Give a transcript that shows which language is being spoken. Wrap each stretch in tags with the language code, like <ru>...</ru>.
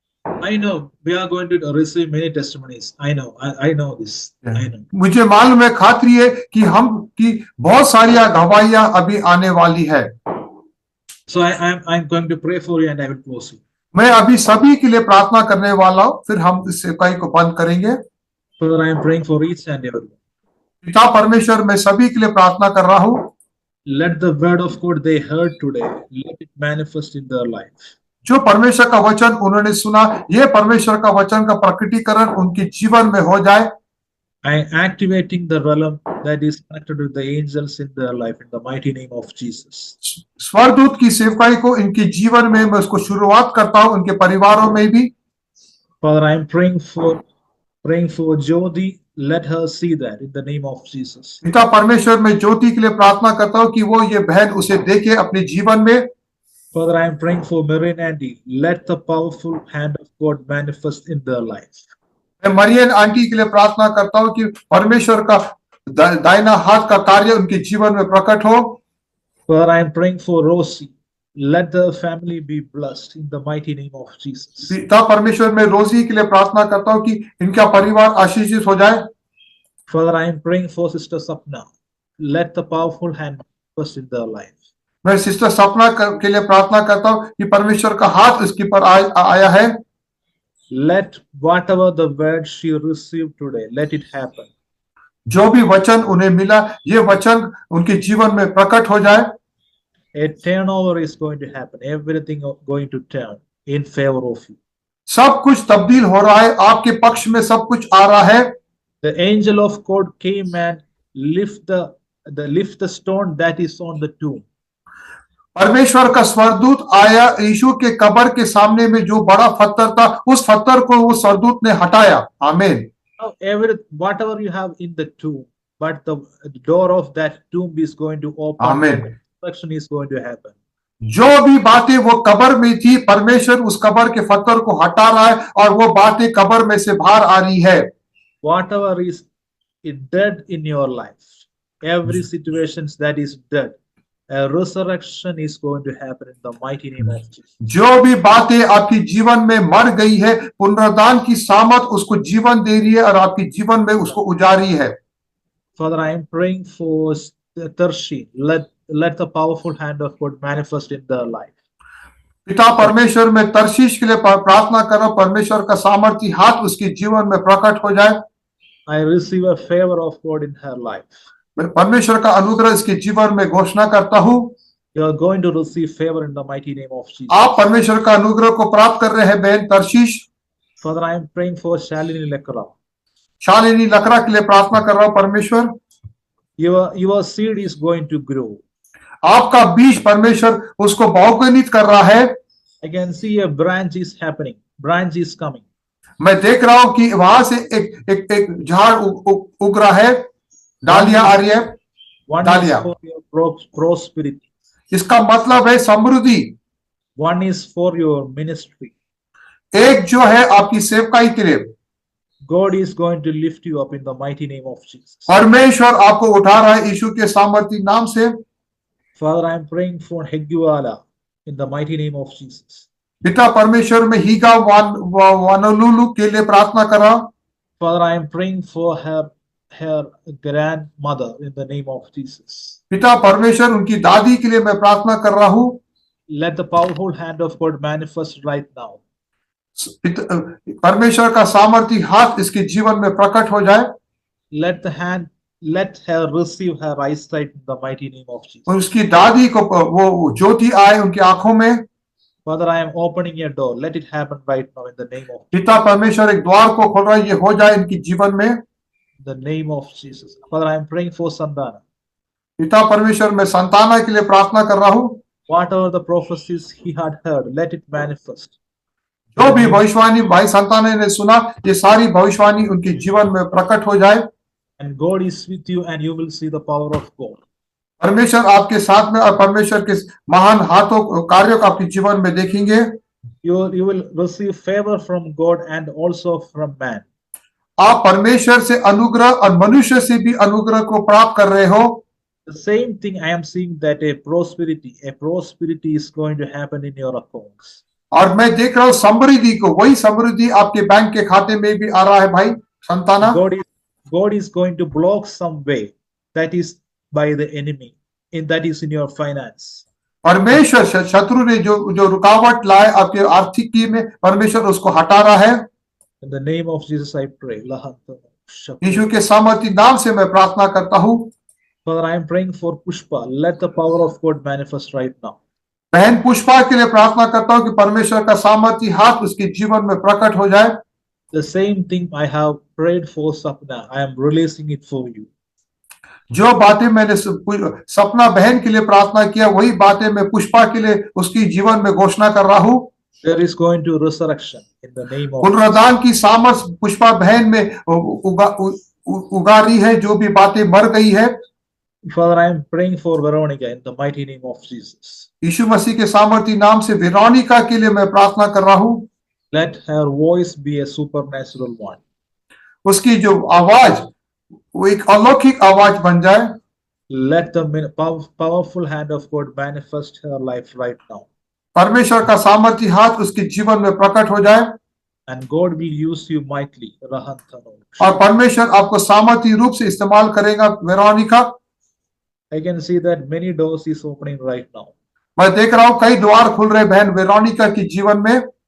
<en>I know we are going to receive many testimonies. I know this. I know.</en> <hi>मुझे मालूम है, खात्री है कि बहुत सारी गवाहियां अभी आने वाली है।</hi> <en>So I'm going to pray for you and I will close you.</en> <hi>मैं अभी सभी के लिए प्रार्थना करने वाला हूं, फिर हम इस सेवकाई को बंद करेंगे।</hi> <en>Father, I am praying for each and everyone.</en> <hi>पिता परमेश्वर, मैं सभी के लिए प्रार्थना कर रहा हूं।</hi> <en>Let the word of God they heard today, let it manifest in their life.</en> <hi>जो परमेश्वर का वचन उन्होंने सुना, ये परमेश्वर का वचन का प्रकटीकरण उनके जीवन में हो जाए।</hi> <en>I am activating the realm that is connected with the angels in their life in the mighty name of Jesus.</en> <hi>स्वर्गदूत की सेवकाई को इनके जीवन में मैं उसको शुरुआत करता हूं, उनके परिवारों में भी।</hi> <en>Father, I am praying for Jyoti. Let her see that in the name of Jesus.</en> <hi>पिता परमेश्वर, मैं ज्योति के लिए प्रार्थना करता हूं कि वो ये बहन उसे देखे अपने जीवन में।</hi> <en>Father, I am praying for Mary and Andy. Let the powerful hand of God manifest in their life.</en> <hi>मैं मरियन आंटी के लिए प्रार्थना करता हूं कि परमेश्वर का दाहिना हाथ का कार्य उनके जीवन में प्रकट हो।</hi> <en>Father, I am praying for Rosie. Let the family be blessed in the mighty name of Jesus.</en> <hi>पिता परमेश्वर, मैं रोजी के लिए प्रार्थना करता हूं कि इनका परिवार आशीषित हो जाए।</hi> <en>Father, I am praying for Sister Sapna. Let the powerful hand manifest in their life.</en> <hi>मैं सिस्टर सपना के लिए प्रार्थना करता हूं कि परमेश्वर का हाथ इसके पर आया है।</hi> <en>Let whatever the word she received today, let it happen.</en> <hi>जो भी वचन उन्हें मिला, ये वचन उनके जीवन में प्रकट हो जाए।</hi> <en>A turnover is going to happen. Everything going to turn in favor of you.</en> <hi>सब कुछ तब्दील हो रहा है, आपके पक्ष में सब कुछ आ रहा है।</hi> <en>The angel of God came and lift the stone that is on the tomb.</en> <hi>परमेश्वर का स्वर्गदूत आया, यीशु के कब्र के सामने में जो बड़ा पत्थर था, उस पत्थर को वो स्वर्गदूत ने हटाया। आमीन।</hi> <en>Now, whatever you have in the tomb, but the door of that tomb is going to open. Amen. Resurrection is going to happen.</en> <hi>जो भी बातें वो कब्र में थी, परमेश्वर उस कब्र के पत्थर को हटा रहा है और वो बातें कब्र में से बाहर आ रही है।</hi> <en>Whatever is dead in your life, every situation that is dead, a resurrection is going to happen in the mighty name of Jesus.</en> <hi>जो भी बातें आपकी जीवन में मर गई है, पुनरुत्थान की सामर्थ उसको जीवन दे रही है और आपके जीवन में उसको उजारी है।</hi> <en>Father, I am praying for Tarshi. Let the powerful hand of God manifest in their life.</en> <hi>पिता परमेश्वर में तरशीश के लिए प्रार्थना करो, परमेश्वर का सामर्थी हाथ उसके जीवन में प्रकट हो जाए।</hi> <en>I receive a favor of God in her life.</en> <hi>मैं परमेश्वर का अनुग्रह इसके जीवन में घोषणा करता हूँ।</hi> <en>You are going to receive favor in the mighty name of Jesus.</en> <hi>आप परमेश्वर का अनुग्रह को प्राप्त कर रहे हैं बहन Tarshish.</hi> <en>Father, I am praying for Shalini Lekra.</en> <hi>Shalini लकड़ा के लिए प्रार्थना कर रहा हूँ परमेश्वर।</hi> <en>Your seed is going to grow.</en> <hi>आपका बीज परमेश्वर उसको बहुगुणित कर रहा है।</hi> <en>I can see a branch is happening. Branch is coming.</en> <hi>मैं देख रहा हूं कि वहां से एक झाड़ उग रहा है, डालियां आ रही है।</hi> <en>One</en> <hi>Dahlia.</hi> <en>is for your prosperity.</en> <hi>इसका मतलब है समृद्धि।</hi> <en>One is for your ministry.</en> <hi>एक जो है आपकी सेवकाई के लिए।</hi> <en>God is going to lift you up in the mighty name of Jesus.</en> <hi>परमेश्वर आपको उठा रहा है यीशु के सामर्थी नाम से।</hi> <en>Father, I am praying for Heguala in the mighty name of Jesus.</en> <hi>पिता परमेश्वर में हीगा वानोलुलु के लिए प्रार्थना कर रहा हूं।</hi> <en>Father, I am praying for her grandmother in the name of Jesus.</en> <hi>पिता परमेश्वर उनकी दादी के लिए मैं प्रार्थना कर रहा हूं।</hi> <en>Let the powerful hand of God manifest right now.</en> <hi>परमेश्वर का सामर्थी हाथ इसके जीवन में प्रकट हो जाए।</hi> <en>Let her receive her eyesight in the mighty name of Jesus.</en> <hi>और उसकी दादी को वो ज्योति आए उनकी आंखों में।</hi> <en>Father, I am opening a door. Let it happen right now in the name of</en> <hi>पिता परमेश्वर एक द्वार को खोल रहा है, ये हो जाए इनकी जीवन में।</hi> <en>the name of Jesus. Father, I am praying for Sandana.</en> <hi>पिता परमेश्वर मैं संताना के लिए प्रार्थना कर रहा हूँ।</hi> <en>Whatever the prophecies he had heard, let it manifest.</en> <hi>जो भी भविष्यवाणी भाई संताना ने सुना, ये सारी भविष्यवाणी उनके जीवन में प्रकट हो जाए।</hi> <en>And God is with you, and you will see the power of God.</en> <hi>परमेश्वर आपके साथ में और परमेश्वर के महान हाथों कार्यों को आपके जीवन में देखेंगे।</hi> <en>You will receive favor from God and also from man.</en> <hi>आप परमेश्वर से अनुग्रह और मनुष्य से भी अनुग्रह को प्राप्त कर रहे हो।</hi> <en>The same thing I am seeing, that a prosperity is going to happen in your accounts.</en> <hi>और मैं देख रहा हूँ समृद्धि को, वही समृद्धि आपके बैंक के खाते में भी आ रहा है भाई संताना।</hi> <en>God is going to block some way that is by the enemy, that is in your finance.</en> <hi>परमेश्वर शत्रु ने जो रुकावट लाए आपके आर्थिकी में, परमेश्वर उसको हटा रहा है।</hi> <en>In the name of Jesus I pray.</en> <hi>यीशु के सामर्थी नाम से मैं प्रार्थना करता हूँ।</hi> <en>Father, I am praying for Pushpa. Let the power of God manifest right now.</en> <hi>बहन पुष्पा के लिए प्रार्थना करता हूँ कि परमेश्वर का सामर्थी हाथ उसके जीवन में प्रकट हो जाए।</hi> <en>The same thing I have prayed for Sapna. I am releasing it for you.</en> <hi>जो बातें मैंने सपना बहन के लिए प्रार्थना किया, वही बातें मैं पुष्पा के लिए उसकी जीवन में घोषणा कर रहा हूँ।</hi> <en>There is going to resurrection in the name of</en> <hi>पुनरुत्थान की सामर्थ पुष्पा बहन में उगा रही है, जो भी बातें मर गई है।</hi> <en>Father, I am praying for Veronica in the mighty name of Jesus.</en> <hi>यीशु मसीह के सामर्थी नाम से वेरोनिका के लिए मैं प्रार्थना कर रहा हूँ।</hi> <en>Let her voice be a supernatural one.</en> <hi>उसकी जो आवाज वो एक अलौकिक आवाज बन जाए।</hi> <en>Let the powerful hand of God manifest her life right now.</en> <hi>परमेश्वर का सामर्थी हाथ उसके जीवन में प्रकट हो जाए।</hi> <en>And God will use you mightily.</en> <hi>और परमेश्वर आपको सामर्थी रूप से इस्तेमाल करेगा Veronica.</hi> <en>I can see that many doors is opening right now.</en> <hi>मैं देख रहा हूँ कई द्वार खुल रहे बहन वेरोनिका की जीवन में।</hi>